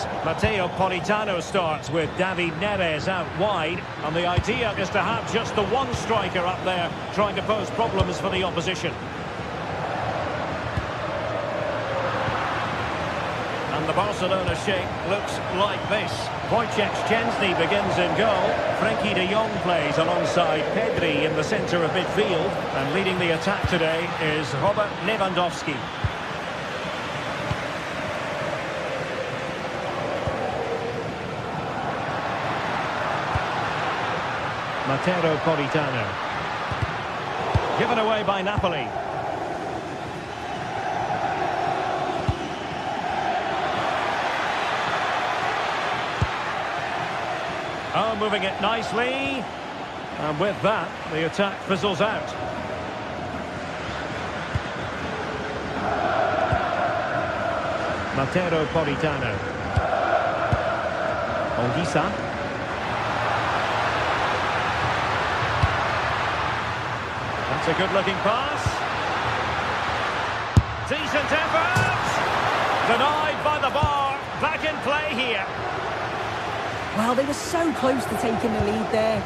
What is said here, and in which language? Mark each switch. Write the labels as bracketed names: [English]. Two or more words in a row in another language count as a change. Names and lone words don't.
[English] Matteo Politano starts with David Neres out wide. And the idea is to have just the one striker up there trying to pose problems for the opposition. And the Barcelona shape looks like this. Wojciech Szczęsny begins in goal. Frenkie de Jong plays alongside Pedri in the centre of midfield. And leading the attack today is Robert Lewandowski. Matteo Politano. Given away by Napoli. Oh, moving it nicely. And with that, the attack fizzles out. Matteo Politano. Olgisa. That's a good-looking pass. Decent effort. Denied by the bar. Back in play here. Well, they were so close to taking the lead there.